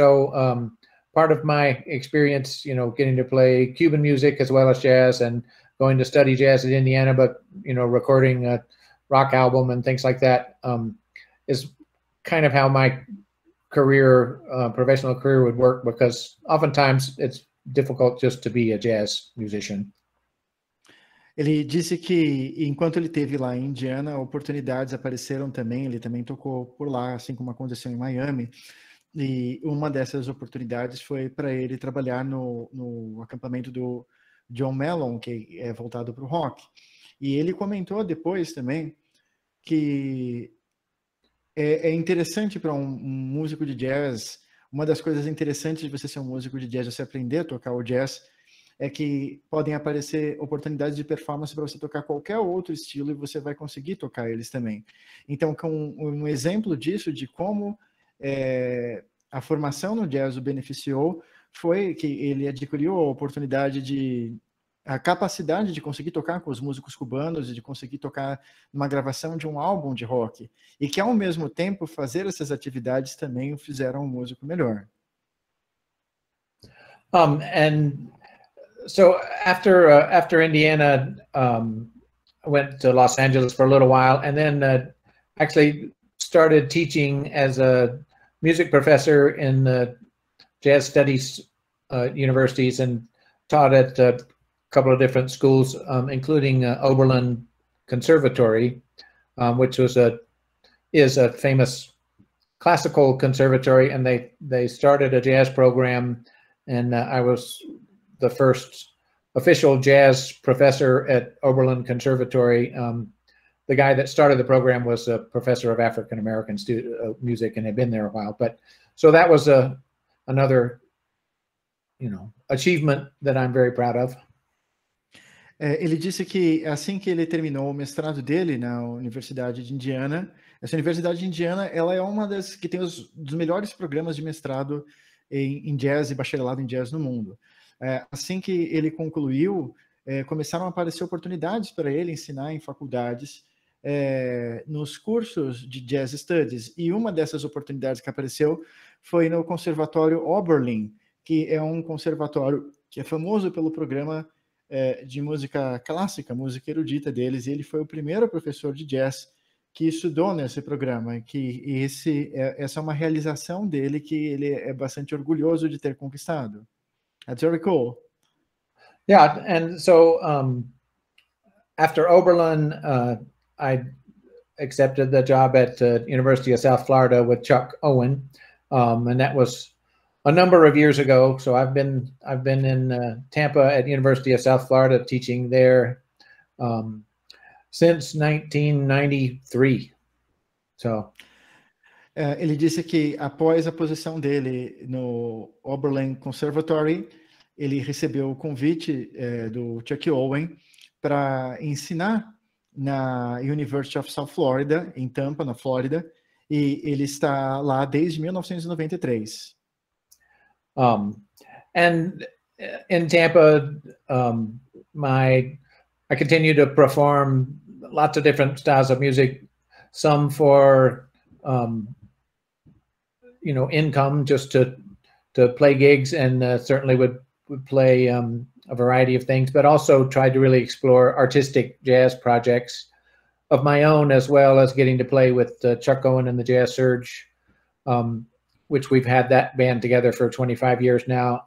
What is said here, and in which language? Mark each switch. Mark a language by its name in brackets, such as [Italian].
[English] So, part of my experience, you know, getting to play Cuban music as well as jazz and going to study jazz at Indiana, but, you know, recording a rock album and things like that is kind of how my career, professional career would work, because oftentimes it's difficult just to be a jazz musician. [Portuguese] Ele disse que enquanto ele esteve lá em Indiana, oportunidades apareceram também, ele também tocou por lá, assim como aconteceu em Miami. E uma dessas oportunidades foi para ele trabalhar no acampamento do John Mellon, que é voltado para o rock. E ele comentou depois também que é interessante para um músico de jazz, uma das coisas interessantes de você ser um músico de jazz, você aprender a tocar o jazz, é que podem aparecer oportunidades de performance para você tocar qualquer outro estilo e você vai conseguir tocar eles também. Então, com um exemplo disso, de como a formação no jazz o beneficiou, foi que ele adquiriu a oportunidade a capacidade de conseguir tocar com os músicos cubanos e de conseguir tocar numa gravação de um álbum de rock, e que ao mesmo tempo fazer essas atividades também o fizeram um músico melhor. [English] And so after Indiana, I went to Los Angeles for a little while, and then actually started teaching as a music professor in the jazz studies universities, and taught at a couple of different schools, including Oberlin Conservatory, which is a famous classical conservatory, and they started a jazz program, and I was the first official jazz professor at Oberlin Conservatory. The guy that started the program was a professor of African American music and had been there a while. But so that was another, you know, achievement that I'm very proud of. [Portuguese] Ele disse que assim que ele terminou o mestrado dele na Universidade de Indiana, essa Universidade de Indiana, ela é uma das que tem dos melhores programas de mestrado em jazz e bacharelado em jazz no mundo. Assim que ele concluiu, começaram a aparecer oportunidades para ele ensinar em faculdades, nos cursos de Jazz Studies. E uma dessas oportunidades que apareceu foi no Conservatório Oberlin, que é um conservatório que é famoso pelo programa de música clássica, música erudita deles, e ele foi o primeiro professor de jazz que estudou nesse programa, que essa é uma realização dele que ele é bastante orgulhoso de ter conquistado. [English] That's very cool. Yeah, and so after Oberlin, I accepted the job at University of South Florida with Chuck Owen, and that was a number of years ago. So I've been in Tampa at University of South Florida teaching there since 1993. So. [Portuguese] Ele disse que após a posição dele no Oberlin Conservatory, ele recebeu o convite do Chuck Owen para ensinar na University of South Florida, em Tampa, na Flórida, e ele está lá desde 1993. [English] And in Tampa, I continue to perform lots of different styles of music, some for income, just to play gigs, and certainly would play a variety of things, but also tried to really explore artistic jazz projects of my own, as well as getting to play with Chuck Owen and the Jazz Surge, which we've had that band together for 25 years now.